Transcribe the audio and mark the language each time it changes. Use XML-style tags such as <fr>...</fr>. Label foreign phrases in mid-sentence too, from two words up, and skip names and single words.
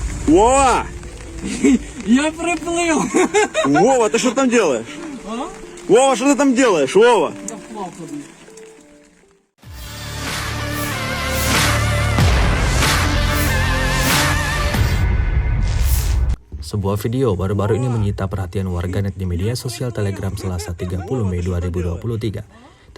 <ru>Вова!</ru> <uk>Я приплив!</uk> <ru>Вова, ты что там делаешь? А? Вова, что ты там делаешь, Вова?</ru> <uk>Я вплав тобі.</uk> <id>Sebuah video baru-baru ini menyita perhatian warganet di media sosial Telegram Selasa 30 Mei 2023.</id>